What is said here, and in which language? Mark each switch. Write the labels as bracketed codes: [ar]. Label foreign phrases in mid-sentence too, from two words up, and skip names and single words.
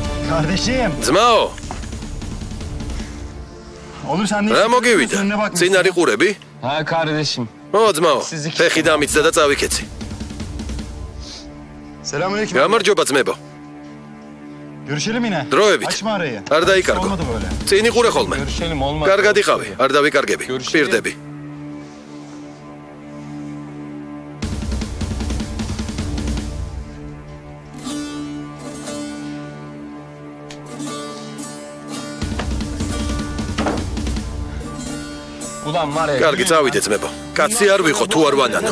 [tr] Kardeşim. [ka] ძმაო, [tr] Olur sen de. [ka] რა მოგივიდა? წინ არის ყურები? [tr] Ha kardeşim. [ka] ო, ძმაო, ფეხი დამიცდა და წავიქეცი. [tr] Selamünaleyküm. [ka] გამარჯობა ძმებო. [tr] Görüşelim yine. [ka] დროებით. [tr] Açma arayı. [ka] არ დაიკარგო. [tr] Olmadı böyle. [ka] წინ იყურე ხოლმე. [tr] Görüşelim olmaz. [ka] კარგად იყავი, არ დავიკარგები. პირდები. [tr] Ulan var ya. [ka] კარგი, წავიდე ძმებო. კაცი არ ვიყო თუ არ ვანანო.